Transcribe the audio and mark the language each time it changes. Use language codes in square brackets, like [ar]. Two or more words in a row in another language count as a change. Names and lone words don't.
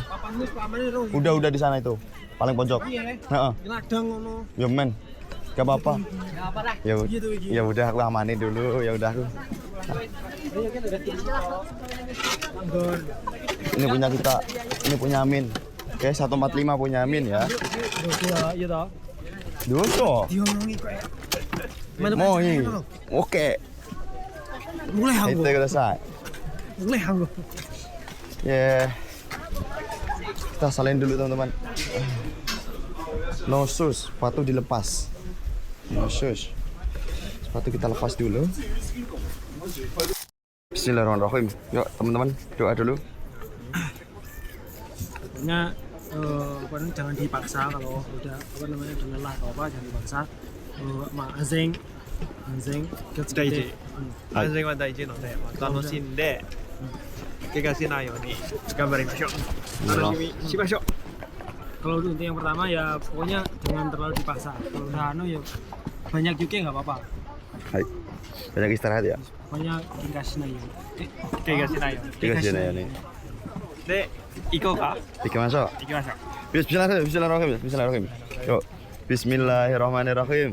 [id] Udah di sana itu. Paling pojok. Heeh. [jv] Ladang ngono. [id] Ya men. Gak apa-apa. Ya apa lah. Ya udah aku amanin dulu, ya udah aku. Ini punya kita, ini punya Amin. Oke, 145 punya Amin ya. Iya toh. [jv] Doso. Diomongi kok. [id] Mau ini. Oke. Mulai Itu selesai. Mulai hanggo. Ya. Kita salin dulu, teman-teman. [en] No shoes, [id] sepatu dilepas. [en] No shoes. [id] Sepatu kita lepas dulu. Bismillahirrahmanirrahim. Yuk, teman-teman, doa dulu. Pokoknya jangan dipaksa kalau udah udah lelah atau apa, jangan dipaksa. Anjing [ja] 大事安全は大事なので、楽しんで怪我しないように頑張りましょう。楽しみしましょう。 [id] kalau untuk yang pertama ya pokoknya jangan terlalu dipaksa. Kalau udah ya banyak juga nggak apa-apa. Hai. Banyak istirahat ya. Pokoknya dikasih nayo. [ja] 怪我しないように。 [id] Dikasih ya nih. [ja] で、行こうか。 [id] Kita masuk. [ja] 行きましょう。 [id] Bismillahirrahmanirrahim. Yuk. Bismillahirrahmanirrahim.